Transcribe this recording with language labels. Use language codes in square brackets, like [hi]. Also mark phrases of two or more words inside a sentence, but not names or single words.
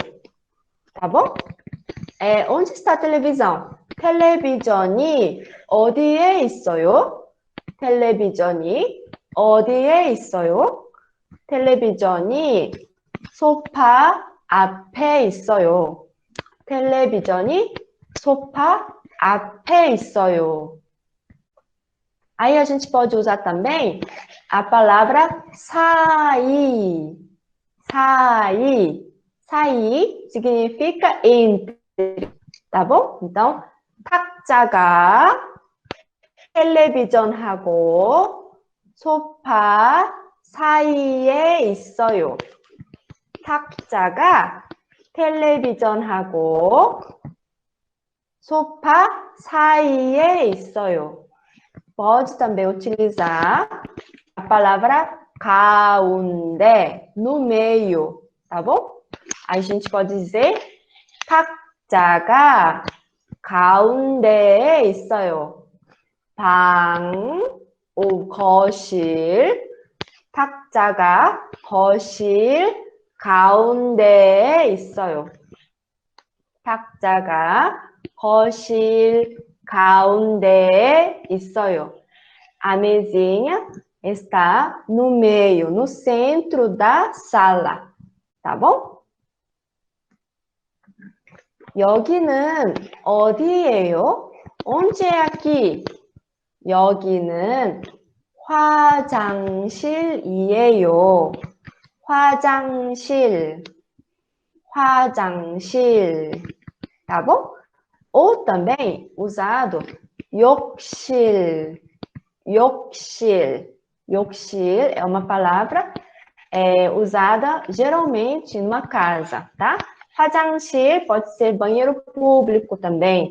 [pt] Tá bom? Onde está a televisão? [ko] 텔레비전이 어디에 있어요? 텔레비전이 어디에 있어요? 텔레비전이 소파 앞에 있어요. 텔레비전이 소파 앞에 있어요. [pt] Aí a gente pode usar também a palavra sair. Sair. Sair significa entre, tá bom? Então, [ko] 탁자가 텔레비전하고 소파 사이에 있어요. 탁자가 텔레비전하고 소파 사이에 있어요. [pt] Pode também utilizar a palavra 가운데, no meio, tá bom? A gente pode dizer [ko] 탁자가 가운데에 있어요. 방, 거실, 탁자가 거실 가운데에 있어요. 탁자가 거실 가운데에 있어요. [pt] A mesinha está no meio, no centro da sala. tá bom? [ko] 여기는 어디예요? [pt] Onde é aqui? [ko] 여기는 화장실이에요. 화장실, 화장실, [pt] tá bom? Ou também usado [ko] 욕실, 욕실. [pt] 욕실 é uma palavra usada geralmente numa casa, tá? 화장실 pode ser banheiro público também.